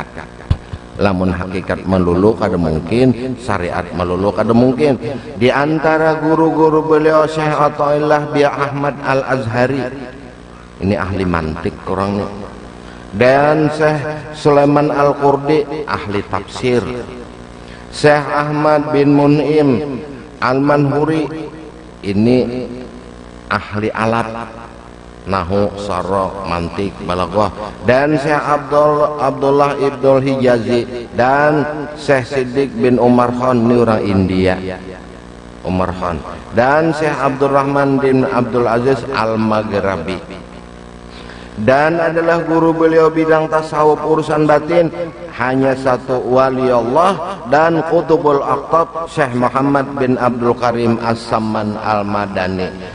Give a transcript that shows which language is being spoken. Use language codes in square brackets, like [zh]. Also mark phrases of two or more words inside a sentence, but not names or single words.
[bjn] Lamun hakikat melulu kada mungkin, syariat melulu kada mungkin. [id] Di antara guru-guru beliau Syekh Athaillah bin Ahmad Al-Azhari, ini ahli mantik orangnya, dan Syekh Sulaiman Al-Qurdi ahli tafsir, Syekh Ahmad bin Mun'im Al-Manhuri ini ahli alat nahu, sarah, mantik, balaghah, dan Syekh Abdullah Ibnul Hijazi dan Syekh Siddiq bin Umar Khan, ini orang India, Umar Khan, dan Syekh Abdurrahman bin Abdul Aziz Al-Maghrabi, dan adalah guru beliau bidang tasawuf urusan batin hanya satu wali Allah dan Qutbul Aqtab Syekh Muhammad bin Abdul Karim As-Samman Al-Madani.